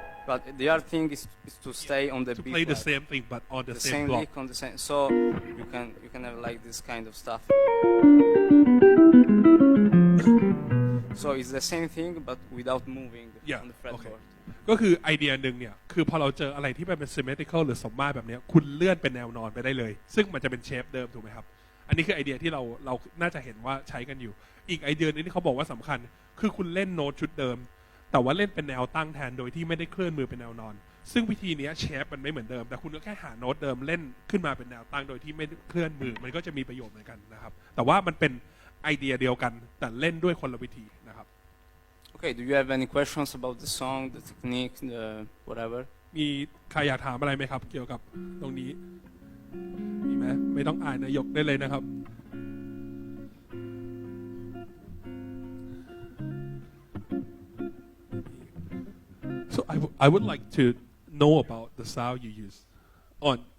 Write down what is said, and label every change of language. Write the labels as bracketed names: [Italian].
[English] But the other thing is to stay on the to beat. play the like, same thing but on the same block. Lick on the same. So you can have like this kind of stuff. So it's the same thing but without moving on the fretboard. [Thai] ก็คือไอเดียหนึ่งเนี่ยคือพอเราเจออะไรที่มันเป็น symmetrical หรือสมมาตรแบบนี้คุณเลื่อนเป็นแนวนอนไปได้เลยซึ่งมันจะเป็นเชฟเดิมถูกไหมครับอันนี้คือไอเดียที่เราน่าจะเห็นว่าใช้กันอยู่อีกไอเดียนึงที่เขาบอกว่าสำคัญคือคุณเล่นโน้ตชุดเดิมแต่ว่าเล่นเป็นแนวตั้งแทนโดยที่ไม่ได้เคลื่อนมือเป็นแนวนอนซึ่งวิธีนี้เชฟมันไม่เหมือนเดิมแต่คุณก็แค่หาโน้ตเดิมเล่นขึ้นมาเป็นแนวตั้งโดยที่ไม่เคลื่อนมือมันก็จะมีประโยชน์เหมือนกันนะครับแต่ว่ามันเป็นไอเดียเดียวกันแต่เล่นด้วยคนละวิธีนะครับ [English] Okay, do you have any questions about the song, the technique, the whatever? [Thai] มีใครอยากถามอะไรไหมครับเกี่ยวกับตรงนี้มีไหมไม่ต้องอ่านนายกได้เลยนะครับ [English] So I would like to know about the sound you use on